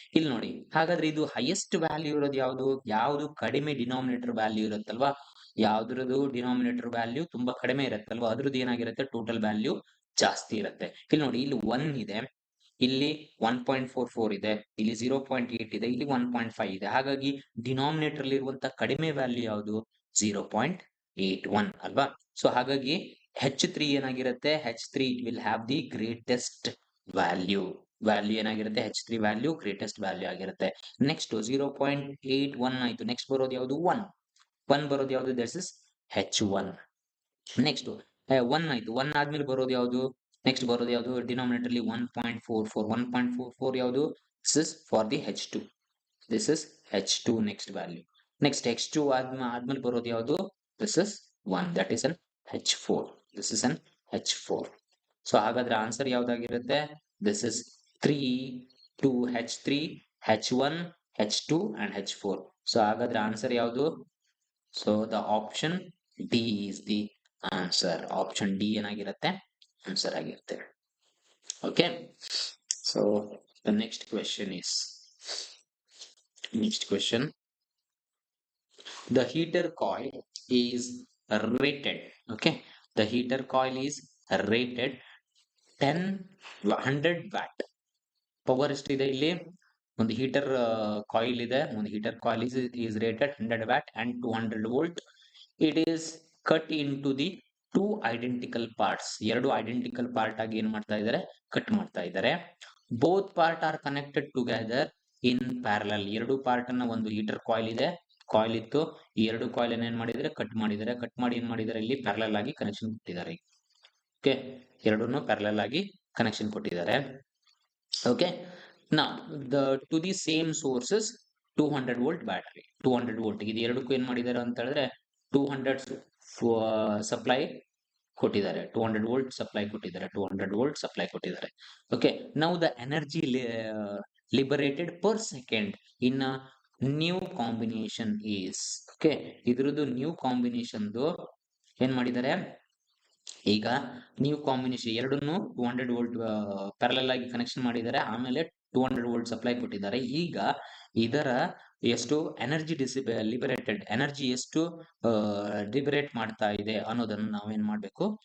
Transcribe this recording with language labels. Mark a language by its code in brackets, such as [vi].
[kn] ಇಲ್ಲಿ ನೋಡಿ, ಹಾಗಾದ್ರೆ ಇದು ಹೈಯೆಸ್ಟ್ ವ್ಯಾಲ್ಯೂ ಇರೋದು ಯಾವುದು, ಯಾವುದು ಕಡಿಮೆ ಡಿನಾಮಿನೇಟರ್ ವ್ಯಾಲ್ಯೂ ಇರುತ್ತಲ್ವಾ, ಯಾವ್ದ್ರದ್ದು ಡಿನಾಮಿನೇಟರ್ ವ್ಯಾಲ್ಯೂ ತುಂಬಾ ಕಡಿಮೆ ಇರುತ್ತಲ್ವಾ, ಅದ್ರದ್ದು ಏನಾಗಿರುತ್ತೆ, ಟೋಟಲ್ ವ್ಯಾಲ್ಯೂ ಜಾಸ್ತಿ ಇರುತ್ತೆ. ಇಲ್ಲಿ ನೋಡಿ, ಇಲ್ಲಿ 1 ಇದೆ, ಇಲ್ಲಿ 1.44 ಇದೆ, ಇಲ್ಲಿ 0.8 ಇದೆ, ಇಲ್ಲಿ 1.5 ಇದೆ. ಹಾಗಾಗಿ ಡಿನಾಮಿನೇಟರ್ ಅಲ್ಲಿ ಇರುವಂತಹ ಕಡಿಮೆ ವ್ಯಾಲ್ಯೂ ಯಾವುದು, 0.81 ಅಲ್ವಾ. ಸೊ ಹಾಗಾಗಿ H3 ಏನಾಗಿರುತ್ತೆ, [en] H3 it will have the greatest value. [kn] Value ಏನಾಗಿರುತ್ತೆ, H3 ವ್ಯಾಲ್ಯೂ ಗ್ರೇಟೆಸ್ಟ್ ವ್ಯಾಲ್ಯೂ ಆಗಿರುತ್ತೆ. ನೆಕ್ಸ್ಟ್ 0.81 ಆಯ್ತು, ನೆಕ್ಸ್ಟ್ ಬರೋದು ಯಾವುದು, 1 ಬರೋದು ಯಾವುದು, [en] This is H1. [kn] ನೆಕ್ಸ್ಟ್ 1 ಆಯ್ತು, 1 ಆದ್ಮೇಲೆ ಬರೋದು ಯಾವುದು, ನೆಕ್ಸ್ಟ್ ಬರೋದು ಯಾವುದು, ಡಿನಾಮಿನೇಟರ್ ಅಲ್ಲಿ 1.44 ಯಾವುದು, this is for the H2, this is H2 next value. Next H2 ಆದ್ಮೇಲೆ ಬರೋದು ಯಾವುದು, [en] This is 1, that is an H4, this is an H4. [kn] So ಹಾಗಾದ್ರೆ answer ಯಾವ್ದಾಗಿರುತ್ತೆ, [en] this is 3, 2, H3, H1, H2 and H4. [kn] So ಹಾಗಾದ್ರೆ answer ಯಾವುದು, [en] So the option D is the answer. [kn] Option D ಏನಾಗಿರುತ್ತೆ, answer ಆಗಿರುತ್ತೆ. [en] okay, so the next question is, next question, the heater coil is rated, okay, the heater coil is rated 100 watt [kn] power ಎಷ್ಟಿದೆ ಇಲ್ಲಿ? ಒಂದು heater coil ಇದೆ. ಒಂದು heater coil [en] is rated 100 watt and 200 volt. It is cut into the two identical parts. [kn] ಎರಡು identical part ಆಗಿ ಏನ್ ಮಾಡ್ತಾ ಇದ್ದಾರೆ? ಕಟ್ ಮಾಡ್ತಾ ಇದ್ದಾರೆ. [en] Both part are connected together in parallel. [kn] ಎರಡು ಪಾರ್ಟ್ ಅನ್ನ, ಒಂದು ಹೀಟರ್ ಕಾಯಿಲ್ ಇದೆ, ಕಾಯಿಲ್ ಇತ್ತು, ಈ ಎರಡು ಕಾಯಿಲ್ ಏನ್ ಮಾಡಿದರೆ? ಕಟ್ ಮಾಡಿದ್ದಾರೆ. ಕಟ್ ಮಾಡಿ ಏನ್ ಮಾಡಿದ್ದಾರೆ? ಇಲ್ಲಿ ಪ್ಯಾರಲಲ್ ಆಗಿ ಕನೆಕ್ಷನ್ ಕೊಟ್ಟಿದ್ದಾರೆ. ಓಕೆ, ಎರಡನ್ನು ಪ್ಯಾರಲಲ್ ಆಗಿ ಕನೆಕ್ಷನ್ ಕೊಟ್ಟಿದ್ದಾರೆ. Okay, [en] now to the same sources 200 volt battery, [kn] 200 volt ಇದು ಎರಡಕ್ಕೂ ಏನ್ ಮಾಡಿದ್ದಾರೆ ಅಂತ ಹೇಳಿದ್ರೆ 200 ಸಪ್ಲೈ ಕೊಟ್ಟಿದ್ದಾರೆ, 200 ವೋಲ್ಟ್ ಸಪ್ಲೈ ಕೊಟ್ಟಿದ್ದಾರೆ, 200 ವೋಲ್ಟ್ ಸಪ್ಲೈ ಕೊಟ್ಟಿದ್ದಾರೆ. [en] okay, now the energy liberated per second in a new combination is, okay, [kn] ಇದ್ರದ್ದು ನ್ಯೂ ಕಾಂಬಿನೇಷನ್ದು ಏನ್ ಮಾಡಿದ್ದಾರೆ? ಈಗ ನ್ಯೂ ಕಾಂಬಿನೇಷನ್ ಎರಡನ್ನು 200 ವೋಲ್ಟ್ ಪ್ಯಾರಲಲ್ ಆಗಿ ಕನೆಕ್ಷನ್ ಮಾಡಿದ್ದಾರೆ, ಆಮೇಲೆ 200 ವೋಲ್ಟ್ ಸಪ್ಲೈ ಕೊಟ್ಟಿದ್ದಾರೆ. ಈಗ ಇದರ ಎಷ್ಟು ಎನರ್ಜಿ ಲಿಬರೇಟೆಡ್ ಎನರ್ಜಿ ಎಷ್ಟು ಲಿಬರೇಟ್ ಮಾಡ್ತಾ ಇದೆ ಅನ್ನೋದನ್ನು ನಾವೇನ್ ಮಾಡ್ಬೇಕು?